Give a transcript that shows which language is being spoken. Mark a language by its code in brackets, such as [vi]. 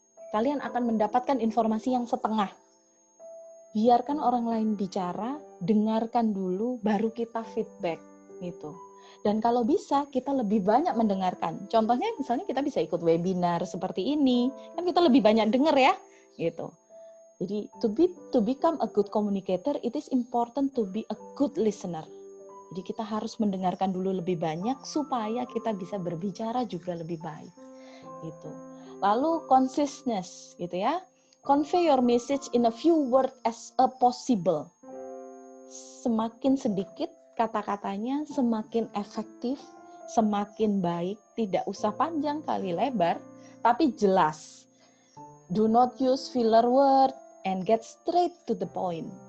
[id] Kalian akan mendapatkan informasi yang setengah. Biarkan orang lain bicara, dengarkan dulu, baru kita feedback gitu. Dan kalau bisa, kita lebih banyak mendengarkan. Contohnya misalnya kita bisa ikut webinar seperti ini, kan kita lebih banyak dengar ya, gitu. Jadi [en] to become a good communicator, it is important to be a good listener. [id] Jadi kita harus mendengarkan dulu lebih banyak supaya kita bisa berbicara juga lebih baik, gitu. Lalu consciousness, gitu ya. [en] Convey your message in a few words as a possible. [id] Semakin sedikit kata-katanya, semakin efektif, semakin baik. Tidak usah panjang kali lebar, tapi jelas. [en] Do not use filler word and get straight to the point.